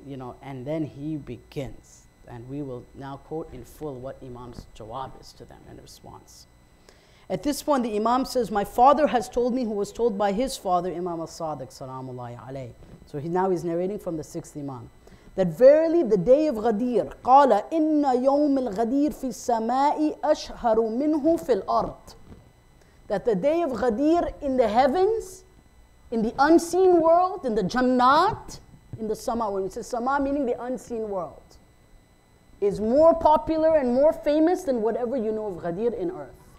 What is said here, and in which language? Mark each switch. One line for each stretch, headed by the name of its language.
English: You know, and then he begins. And we will now quote in full what Imam's jawab is to them in response. At this point, the Imam says, my father has told me, who was told by his father, Imam al-Sadiq, salamullahi alayhi. So now he's narrating from the sixth Imam. That verily the day of Ghadeer,
Arabic: قال إن يوم الغدير في السماء أشهر منه في الأرض.
English: That the day of Ghadeer in the heavens, in the unseen world, in the Jannat, in the Sama, when it says Sama meaning the unseen world, is more popular and more famous than whatever you know of Ghadeer in earth.